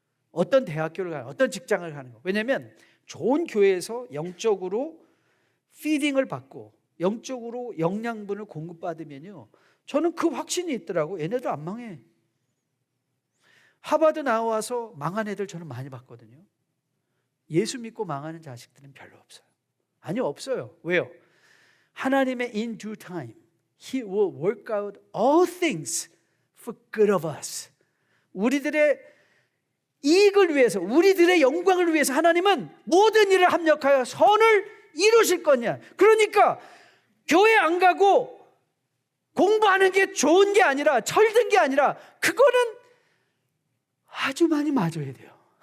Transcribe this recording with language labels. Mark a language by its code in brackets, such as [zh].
[ko] 어떤 대학교를 가는, 어떤 직장을 가는 거. 왜냐하면 좋은 교회에서 영적으로 피딩을 받고 영적으로 영양분을 공급받으면요, 저는 그 확신이 있더라고. 얘네들 안 망해. 하버드 나와서 망한 애들 저는 많이 봤거든요. 예수 믿고 망하는 자식들은 별로 없어요. 아니요, 없어요. 왜요? 하나님의 [en] in due time He will work out all things for good of us. [ko] 우리들의 이익을 위해서, 우리들의 영광을 위해서 하나님은 모든 일을 합력하여 선을 이루실 거냐. 그러니까 교회 안 가고 공부하는 게 좋은 게 아니라, 철든 게 아니라, 그거는 아주 많이 맞아야 돼요.